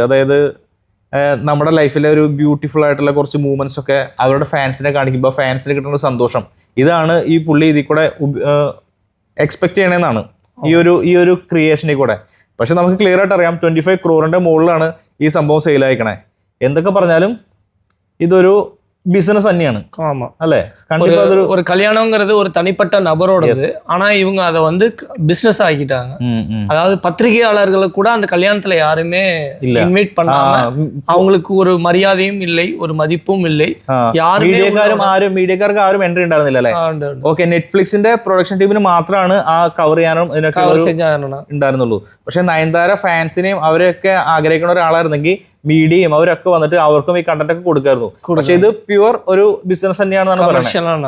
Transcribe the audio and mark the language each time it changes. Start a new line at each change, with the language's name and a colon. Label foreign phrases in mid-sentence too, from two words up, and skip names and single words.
Malayalam: അതായത് നമ്മുടെ ലൈഫിലെ ഒരു ബ്യൂട്ടിഫുൾ ആയിട്ടുള്ള കുറച്ച് മൂവ്മെൻറ്റ്സ് ഒക്കെ അവരുടെ ഫാൻസിനെ കാണിക്കുമ്പോൾ ഫാൻസിന് കിട്ടുന്ന സന്തോഷം ഇതാണ് ഈ പുള്ളി ഇതിൽ കൂടെ എക്സ്പെക്ട് ചെയ്യണമെന്നാണ് ഈ ഒരു ക്രിയേഷനിൽ കൂടെ. പക്ഷെ നമുക്ക് ക്ലിയർ ആയിട്ട് അറിയാം 25 crore മുകളിലാണ് ഈ സംഭവം സെയിലായിക്കണേ. എന്തൊക്കെ പറഞ്ഞാലും ഇതൊരു ബിസിനസ് തന്നെയാണ്
Tamil: ஆமா
Malayalam: അല്ലേ?
Tamil: ஒரு
Malayalam: കണ്ടിപ്പോ അതൊരു
Tamil: ஒரு கல்யாணங்கிறது ஒரு தனிப்பட்ட நபரோடது. ஆனா இவங்க அதை வந்து பிசினஸ் ஆக்கிட்டாங்க. அதாவது பத்திரிகையாளர்களை கூட அந்த கல்யாணத்துல யாருமே இன்வைட் பண்ணாம அவங்களுக்கு ஒரு மரியாதையும் இல்லை, ஒரு மதிப்பும் இல்லை. யாருமே
Malayalam: മീഡിയക്കാർക്ക് ആരും എൻട്രി ഉണ്ടായിരുന്നില്ല അല്ലേ? ഓക്കെ, നെറ്റ്ഫ്ലിക്സിന്റെ
English: production teamin
Malayalam: മാത്രമാണ് ആ കവർ ചെയ്യാനും ഇതിനൊക്കെ ഉണ്ടായിരുന്നുള്ളൂ. പക്ഷെ നയൻതാര ഫാൻസിനെയും അവരൊക്കെ ആഗ്രഹിക്കുന്ന ഒരാളായിരുന്നെങ്കിൽ മീഡിയയും അവരൊക്കെ വന്നിട്ട് അവർക്കും ഈ കണ്ടന്റ് ഒക്കെ കൊടുക്കായിരുന്നു. പക്ഷെ ഇത് പ്യുവർ ഒരു ബിസിനസ് തന്നെയാണെന്നാണ് പറയുന്നത്.